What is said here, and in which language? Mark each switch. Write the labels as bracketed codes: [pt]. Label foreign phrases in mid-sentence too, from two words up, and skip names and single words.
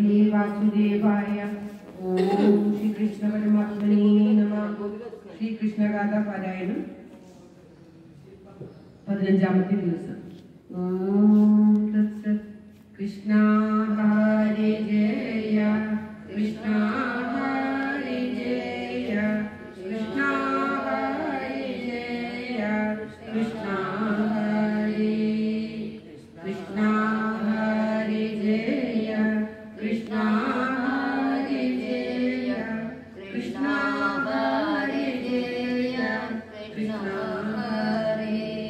[sa] वासुदेवाय। ओम श्री कृष्ण परमात्मने नमः। [ml] श्री कृष्ण गाथा पारायणം 15ാമത്തെ ദിവസം. [sa] ഓം തത്സത്. കൃഷ്ണ ഹരേ ജയ കൃഷ്ണ ഹരേ ജയ കൃഷ്ണ ഹരേ ജയ കൃഷ്ണ ഹരേ കൃഷ്ണ ഹരേ ജയ കൃഷ്ണ ഹരേ ജയ കൃഷ്ണ ഹരേ ജയ കൃഷ്ണ ഹരേ.